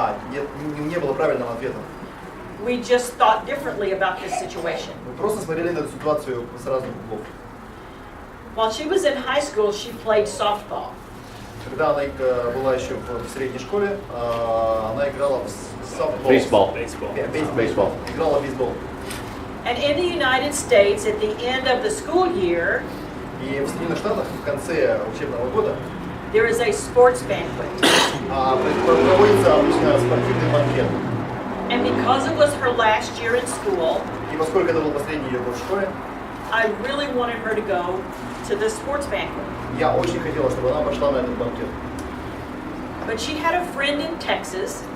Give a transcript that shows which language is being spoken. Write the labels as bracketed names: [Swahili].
[Russian] Нет, не было правильного ответа. [English] We just thought differently about this situation. [Russian] Мы просто смотрели на эту ситуацию с разных углов. [English] While she was in high school, she played softball. [Russian] Когда она была еще в средней школе, она играла в softball. Бейсбол. Бейсбол. Играла в бейсбол. [English] And in the United States, at the end of the school year, [Russian] И в Соединенных Штатах в конце учебного года [English] there is a sports banquet. [Russian] проводится обычно спортивный банкет. [English] And because it was her last year in school, [Russian] И поскольку это был последний ее год в школе, [English] I really wanted her to go to the sports banquet. [Russian] я очень хотела, чтобы она пошла на этот банкет. [English] But she had a friend in Texas